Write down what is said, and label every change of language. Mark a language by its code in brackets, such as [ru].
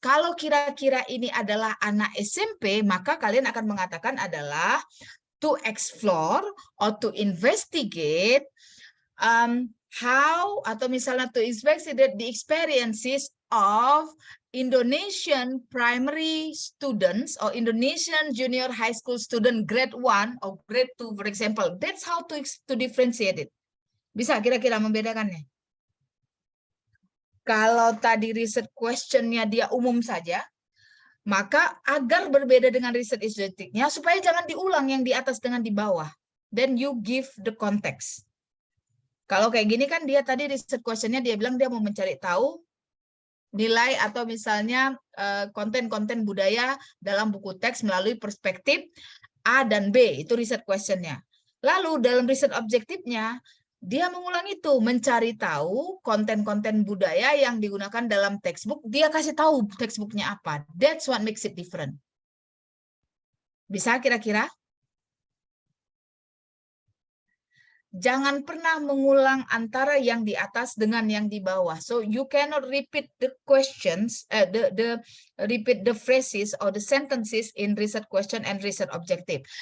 [id] Kalau kira-kira ini adalah anak SMP, maka kalian akan mengatakan adalah [en] to explore or to investigate how, [id] atau misalnya [en] to investigate the experiences of Indonesian primary students or Indonesian junior high school student grade 1 or grade 2, for example. That's how to differentiate it. [id] Bisa kira-kira membedakannya? Kalau tadi riset questionnya dia umum saja, maka agar berbeda dengan riset estetiknya, supaya jangan diulang yang di atas dengan di bawah. [en] Then you give the context. [id] Kalau kayak gini kan dia tadi riset questionnya dia bilang dia mau mencari tahu nilai atau misalnya konten-konten budaya dalam buku teks melalui perspektif A dan B, itu riset questionnya. Lalu dalam riset objektifnya, dia mengulang itu, mencari tahu konten-konten budaya yang digunakan dalam textbook, dia kasih tahu textbooknya apa. [en] That's what makes it different. [id] Bisa kira-kira? Jangan pernah mengulang antara yang di atas dengan yang di bawah. [en] So you cannot repeat the questions, repeat the phrases or the sentences in research question and research objective.